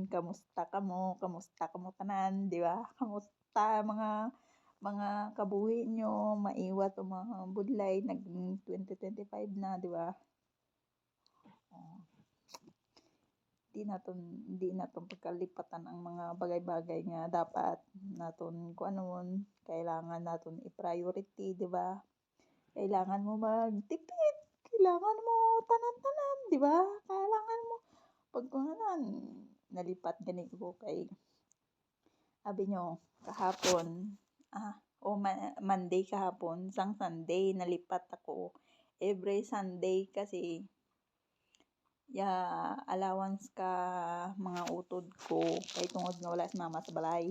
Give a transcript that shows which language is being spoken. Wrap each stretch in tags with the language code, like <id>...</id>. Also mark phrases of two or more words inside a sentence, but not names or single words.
<hil>Kamusta kamo tanan, di ba? Kamusta mga kabuhi nyo, maiwat o mga budlay, nag 2025 na, di ba? hindi naton pagkalipatan ang mga bagay-bagay nga dapat naton kuanon, kailangan naton i-priority, di ba? Kailangan mo magtipid, kailangan mo tanan-tanan, di ba? Kailangan mo pag kuhanan nalipat gani ko kay abi nyo kahapon Monday kahapon sang Sunday nalipat ako.</hil> <en>Every Sunday</en> <hil>kasi allowance ka mga utod ko kay tungod nga wala si mama sa balay.</hil>